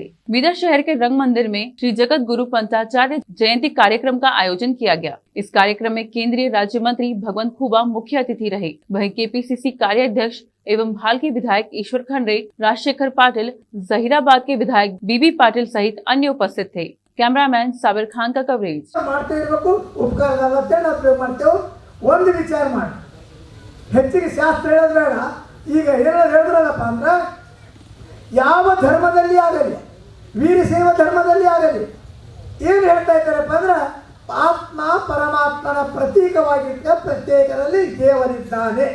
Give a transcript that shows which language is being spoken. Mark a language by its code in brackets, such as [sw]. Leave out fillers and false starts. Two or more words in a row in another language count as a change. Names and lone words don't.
[hi] बीदर शहर के रंग मंदिर में श्री जगत गुरु पंचाचार्य जयंती कार्यक्रम का आयोजन किया गया। इस कार्यक्रम में केंद्रीय राज्य मंत्री भगवंत खुबा मुख्य अतिथि रहे। वहीं केपीसीसी कार्याध्यक्ष एवं भाल के विधायक ईश्वर खंडरे, राजशेखर पाटिल, जहीराबाद के विधायक बीबी पाटिल सहित अन्य उपस्थित थे। कैमरामैन साबिर खान का कवरेज। [kn] ಯಾವ ಧರ್ಮದಲ್ಲಿ ಆಗಲಿ, ವೀರಶೈವ ಧರ್ಮದಲ್ಲಿ ಆಗಲಿ, ಏನು ಹೇಳ್ತಾ ಇದ್ದಾರಪ್ಪ ಅಂದ್ರೆ ಆತ್ಮ ಪರಮಾತ್ಮನ ಪ್ರತೀಕವಾಗಿದ್ದ ಪ್ರತ್ಯೇಕರಲ್ಲಿ ದೇವರಿದ್ದಾನೆ.